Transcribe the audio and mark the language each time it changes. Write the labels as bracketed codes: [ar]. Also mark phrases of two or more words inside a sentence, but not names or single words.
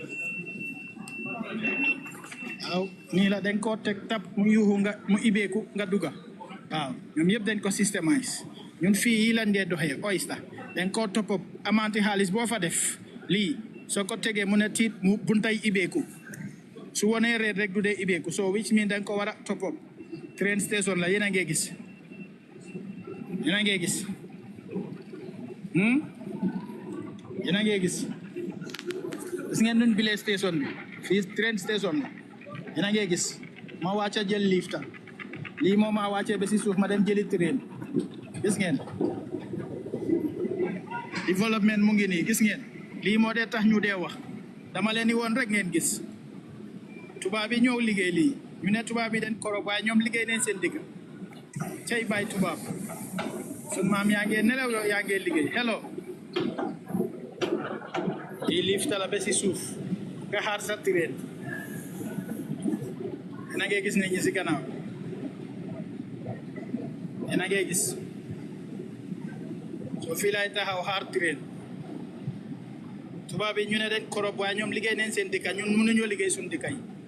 [wo] waaw nii la dañ koo teg tab mu yuuxu nga mu ibeeku nga dugga waaw ñoom yëpp dañ ko systémise ñun fii yi lan dee doxee oyster dañ koo topp amante xaalis boo fa def lii soo ko tegee mu ne tiit mu buntay ibeeku su wonee reet rek du dee ibeeku [en] so which mean [wo] dañ ko war a topp [en] train station [wo] la yéen a ngee gis yéen a ngee gis yéen a ngee gis ngeen nuñ bilee station bi fii [en] train station [wo] la yéen a ngee gis ma wàcca jël lifta lii moo ma wàccee ba si suuf ma dem jëli train gis ngeen développement mu ngi nii gis ngeen lii moo dee tax ñu dee wax dama leen di woon rek ngeen gis tubaab yi ñëw liggéey lii ñu ne tubaab yi den korob waaye ñoom liggéey neen seen digg cay bàyyi tubaab sun maam yaa ngee nelaw yow yaa ngee liggéey hello i lift la ba si suuf nga xaar sa train na ngay gis ne ñi si gannaaw na ngay gis so fii lay taxaw xaar train tubaab bi ñu ne dañ korob waaye ñoom liggéey neen seen dëkka ñun mënuñoo liggéey suñu dëkka yi